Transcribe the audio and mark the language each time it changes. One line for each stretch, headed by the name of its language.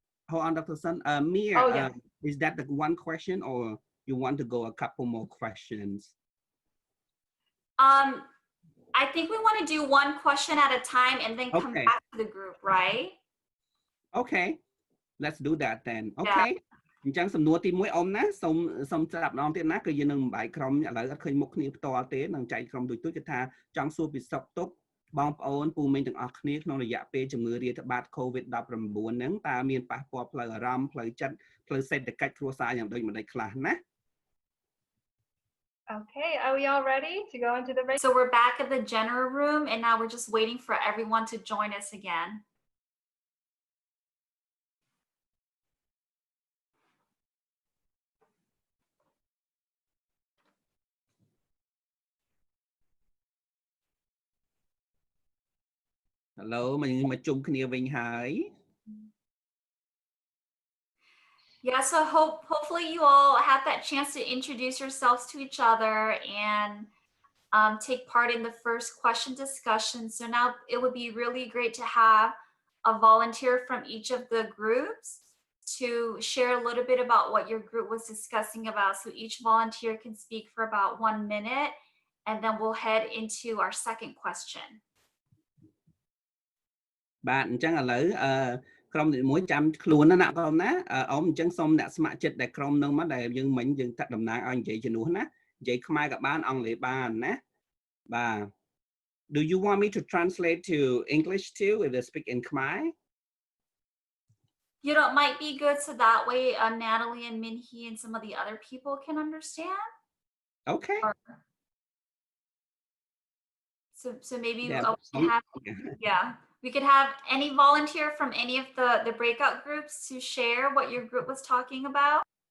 English: Hold on, Dr. Sun. Mia, yes. Is that the one question, or you want to go a couple more questions? I think we want to do one question at a time and then come back to the group, right? Okay, let's do that then. Okay.
Khmer: អញ្ចឹងសំណួរទី1អ៊ំណាសូមស្ដាប់ម្ដងទៀតណាគឺយើងនឹងបំបែកក្រុមឥឡូវអត់ឃើញមុខគ្នាផ្ទាល់ទេនឹងចែកក្រុមទូចៗគឺថាចង់សួរពីសុខទុក្ខបងប្អូនពូមីងទាំងអស់គ្នាក្នុងរយៈពេលជំងឺរាតត្បាត COVID-19 ហ្នឹងតើមានប៉ះពាល់ផ្លូវអារម្មណ៍ផ្លូវចិត្តផ្លូវសេដ្ឋកិច្ចគ្រួសារយ៉ាងដូចម្ដេចខ្លះណា
English: Okay, are we all ready to go into the break? So we're back at the general room and now we're just waiting for everyone to join us again.
Khmer: Hello មកជុំគ្នាវិញហើយ
English: Yeah, so hopefully you all had that chance to introduce yourselves to each other and take part in the first question discussion. So now it would be really great to have a volunteer from each of the groups to share a little bit about what your group was discussing about. So each volunteer can speak for about 1 minute, and then we'll head into our second question.
Khmer: បាទអញ្ចឹងឥឡូវក្រុមទី1ចាំខ្លួនណាក្រុមណាអ៊ំអញ្ចឹងសូមអ្នកស្ម័គ្រចិត្តដែលក្រុមនឹងមកដែលយើងមិញយើងថាតំណាងឲ្យនិយាយជំនួសណានិយាយខ្មែរក៏បានអង់គ្លេសបានណាបាទ
English: Do you want me to translate to English too if they speak in Khmer? You know, it might be good so that way Natalie and Minhee and some of the other people can understand. Okay. So maybe yeah. We could have any volunteer from any of the breakout groups to share what your group was talking about.